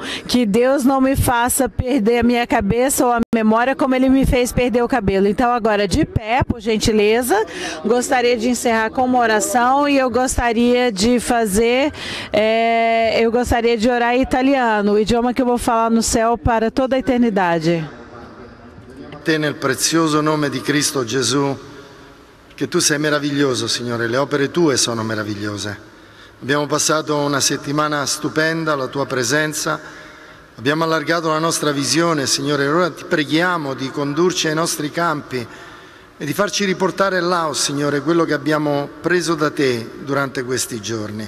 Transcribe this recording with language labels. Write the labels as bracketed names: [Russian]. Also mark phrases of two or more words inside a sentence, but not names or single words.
[Portuguese] Que Deus não me faça perder a minha cabeça ou a memória como ele me fez perder o cabelo. Então agora de pé, por gentileza, gostaria de encerrar com uma oração e eu gostaria de orar em italiano, o idioma que eu vou falar no céu para toda a eternidade. [Italian] Nel prezioso nome di Cristo Gesù, che tu sei meraviglioso, Signore, le opere tue sono meravigliose. Abbiamo passato una settimana stupenda alla tua presenza, abbiamo allargato la nostra visione, Signore, e ora ti preghiamo di condurci ai nostri campi e di farci riportare là, oh Signore, quello che abbiamo preso da te durante questi giorni.